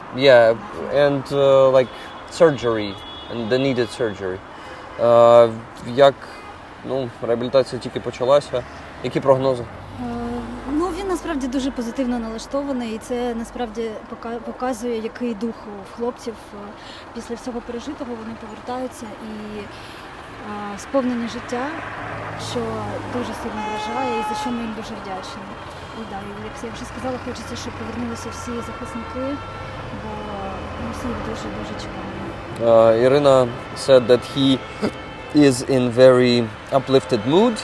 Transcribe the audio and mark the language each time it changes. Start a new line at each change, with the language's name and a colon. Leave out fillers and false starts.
English: Yeah, and surgery, and the needed surgery.
Ukrainian: Як реабілітація тільки почалася. Які прогнози? Ну, він насправді дуже позитивно налаштований, і це насправді показує, який дух у хлопців. Після всього пережитого вони повертаються і сповнені життя, що дуже сильно вражає, і за що ми їм дуже вдячні. І як я вже сказала, хочеться, щоб повернулися всі захисники, бо ми всі їх дуже-дуже чекаємо.
English: Irina said that he is in very uplifted mood.